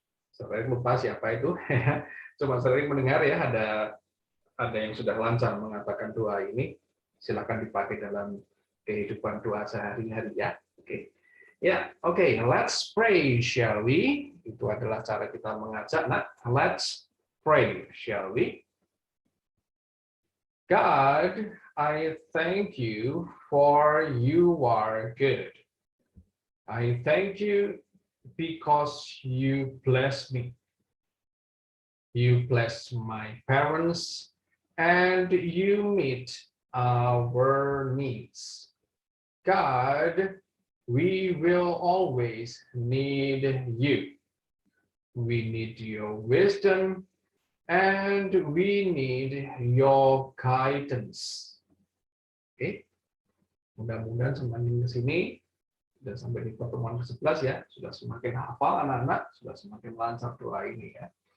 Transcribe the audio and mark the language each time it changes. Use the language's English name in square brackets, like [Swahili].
[Indonesian] Serik lupa siapa itu. Cuma sering mendengar ya, ada yang sudah lancar mengatakan doa ini. Silakan dipakai dalam kehidupan doa sehari-hari ya. Oke. Ya, oke. [English] Let's pray, shall we? [Indonesian] Itu adalah cara kita mengajak, nak. [English] Let's pray, shall we? God, I thank you for you are good. I thank you because you bless me. You bless my parents, and you meet our needs. God, we will always need you. We need your wisdom, and we need your guidance. [Indonesian] Oke, mudah-mudahan semakin ke sini dan sampai di pertemuan ke-11 ya, sudah semakin hafal anak-anak, sudah semakin lancar doa ini ya.